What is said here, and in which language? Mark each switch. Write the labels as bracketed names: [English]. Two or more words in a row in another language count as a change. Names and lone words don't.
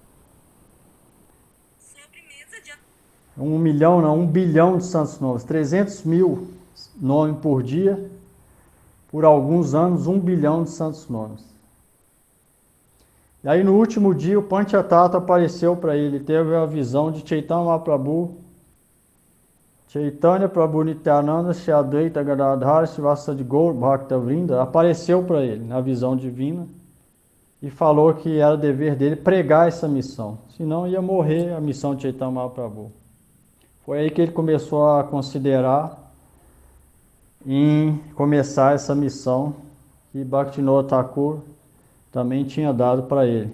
[Portuguese] 1 milhão não, 1 bilhão de santos nomes. 300 mil nomes por dia, por alguns anos, 1 bilhão de santos nomes. E aí no último dia o Panchatattva apareceu para ele, teve a visão de Chaitanya Mahaprabhu, Chaitanya Prabhu Nityananda, Shri Advaita Gadadhara, Srivastava Gaur Bhakta Vrinda, apareceu para ele na visão divina e falou que era dever dele pregar essa missão, senão ia morrer a missão de Chaitanya Mahaprabhu. Foi aí que ele começou a considerar em começar essa missão que Bhaktivinoda Thakur também tinha dado para ele.